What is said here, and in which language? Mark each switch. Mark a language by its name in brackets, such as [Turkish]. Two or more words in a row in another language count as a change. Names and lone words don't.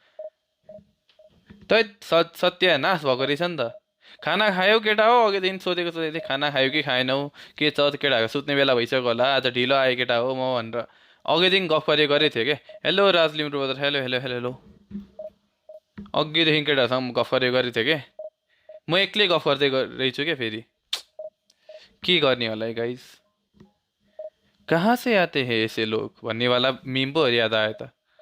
[Nepali] तै सत्य नाश भएको रहेछ नि त खाना खायौ केटा हो अघिदेखि सोधेको खाना खायो कि खाएनौ के छ केटाहरूको सुत्ने बेला भइसक्यो होला आज ढिलो आयो केटा हो म भनेर अघिदेखि गफ गरेको थियो कि हेलो राज लिम्बू ब्रदर हेलो हेलो हेलो हेलो अघिदेखि केटाहरूसँग गफ गरेको थिएँ कि म एक्लै गफ गर्दै रहेछु क्या फेरि के गर्ने होला है गाइस [Hindi] कहाँ से आते हैं ऐसे लोग [Nepali] भन्ने वाला मिम पो याद आयो त